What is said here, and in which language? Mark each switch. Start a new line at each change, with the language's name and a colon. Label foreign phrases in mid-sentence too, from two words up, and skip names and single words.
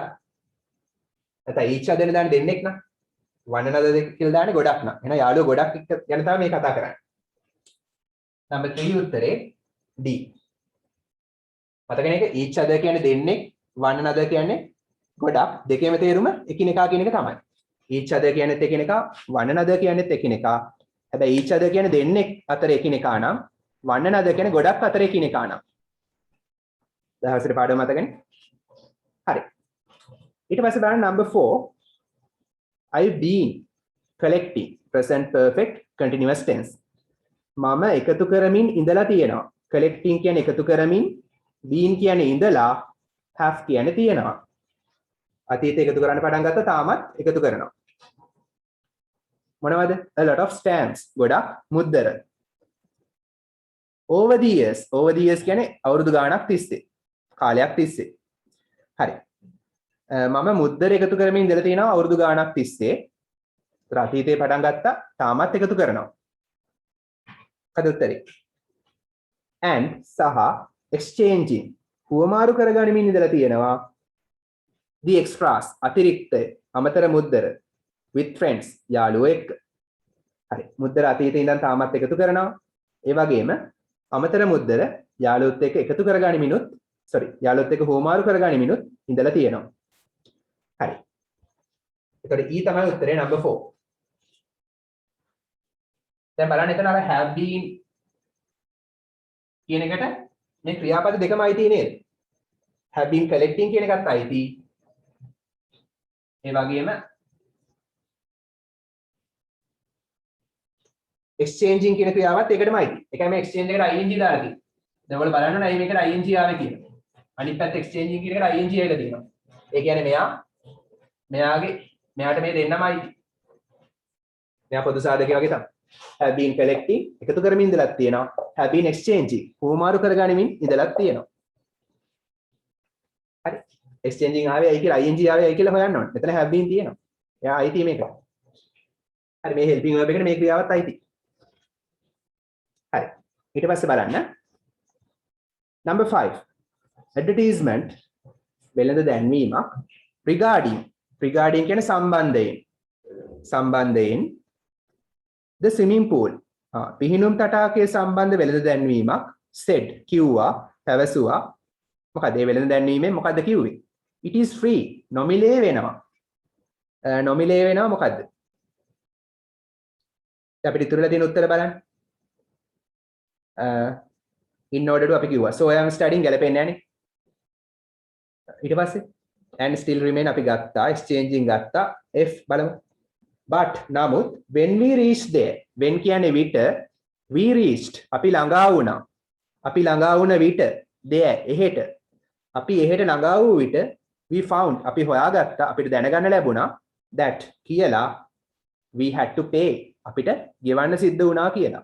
Sinhala: නැත්නම්
English: each other
Sinhala: දාන්න දෙන්නෙක් නා.
English: one another
Sinhala: කියලා දාන්නේ ගොඩක් නා. එහෙනම් යාළුවෝ ගොඩක් ගැන තමයි මේ කතා කරන්නේ. number 3 උත්තරේ D. මතකනේ එක
English: each other
Sinhala: කියන්නේ දෙන්නෙක්,
English: one another
Sinhala: කියන්නේ ගොඩක්. දෙකේම තේරුම එකිනෙකා කියන එක තමයි.
English: each other
Sinhala: කියන්නේත් එකිනෙකා,
English: one another
Sinhala: කියන්නේත් එකිනෙකා. හැබැයි
English: each other
Sinhala: කියන්නේ දෙන්නෙක් අතර එකිනෙකා නම්,
English: one another
Sinhala: කියන්නේ ගොඩක් අතර එකිනෙකා නම්. දහසට පාඩම මතකනේ? හරි. ඊට පස්සේ බලන්න number 4.
English: I've been collecting present perfect continuous tense.
Sinhala: මම එකතු කරමින් ඉඳලා තියෙනවා. collecting කියන්නේ එකතු කරමින්, been කියන්නේ ඉඳලා, have කියන්නේ තියෙනවා. අතීතේ එකතු කරන්න පටන් ගත්තා තාමත් එකතු කරනවා. මොනවද?
English: a lot of stamps.
Sinhala: ගොඩක් මුද්දර.
English: over the years
Sinhala: කියන්නේ අවුරුදු ගාණක් තිස්සේ. කාලයක් තිස්සේ. හරි. මම මුද්දර එකතු කරමින් ඉඳලා තියෙනවා අවුරුදු ගාණක් තිස්සේ. අතීතේ පටන් ගත්තා තාමත් එකතු කරනවා. කද උත්තරේ? and සහ exchanging හුවමාරු කරගනිමින් ඉඳලා තියෙනවා.
English: the extras
Sinhala: අතිරික්ත අමතර මුද්දර
English: with friends
Sinhala: යාළුවෝ එක්ක. හරි. මුද්දර අතීතේ ඉඳන් තාමත් එකතු කරනවා. ඒ වගේම අමතර මුද්දර යාළුවොත් එක්ක එකතු කරගනිමිනුත් යාළුවොත් එක්ක හුවමාරු කරගනිමිනුත් ඉඳලා තියෙනවා. හරි. එතකොට E තමයි උත්තරේ number 4. දැන් බලන්න එතන අර
English: have been
Sinhala: කියන එකට මේ ක්‍රියාපද දෙකම අයිති නේද?
English: have been collecting
Sinhala: කියන එකත් අයිති. ඒ වගේම exchanging කියන ක්‍රියාවත් ඒකටම අයිති. ඒකයි මේ exchange එකට ing දාලා තියෙන්නේ. දැන් ඔයාලා බලන්න ඕනේ මේකට ing ආවේ කියලා. අනිත් පැත්ත exchanging කියන එකට ing ඇවිල්ලා තියෙනවා. ඒ කියන්නේ මෙයාට මේ දෙන්නම අයිති. මෙයා පොදු සාධකය වගේ තමයි.
English: have been collecting
Sinhala: එකතු කරමින් ඉඳලා තියෙනවා.
English: have been exchanging
Sinhala: හුවමාරු කරගනිමින් ඉඳලා තියෙනවා. හරි. exchanging ආවේ ඇයි කියලා ing ආවේ ඇයි කියලා හොයන්න ඕනේ. මෙතන
English: have been
Sinhala: තියෙනවා. එයා අයිති මේක. හරි මේ
English: helping verb
Sinhala: එකට මේ ක්‍රියාවත් අයිති. හරි. ඊට පස්සේ බලන්න. number 5. advertisement වෙළඳ දැන්වීමක් regarding කියන සම්බන්ධයෙන්
English: the swimming pool
Sinhala: පිහිනුම් තටාකයේ සම්බන්ධ වෙළඳ දැන්වීමක් said කිව්වා පැවසුවා. මොකද මේ වෙළඳ දැන්වීමෙන් මොකද්ද කිව්වේ?
English: it is free
Sinhala: නොමිලේ වෙනවා. මොකද්ද? අපිට ඉතුරුලා තියෙන උත්තර බලන්න.
English: in order to
Sinhala: අපි කිව්වා.
English: So I am studying
Sinhala: ගැලපෙන්නේ නැහනේ. ඊට පස්සේ
English: and still remain
Sinhala: අපි ගත්තා exchanging ගත්තා F බලමු.
English: But නමුත් when we reached there, when
Sinhala: කියන්නේ විට,
English: we reached
Sinhala: අපි ළඟා වුණා. අපි ළඟා වුණ විට there එහෙට අපි එහෙට ළඟා වූ විට
English: we found
Sinhala: අපි හොයාගත්තා අපිට දැනගන්න ලැබුණා that කියලා
English: we had to pay
Sinhala: අපිට ගෙවන්න සිද්ධ වුණා කියලා.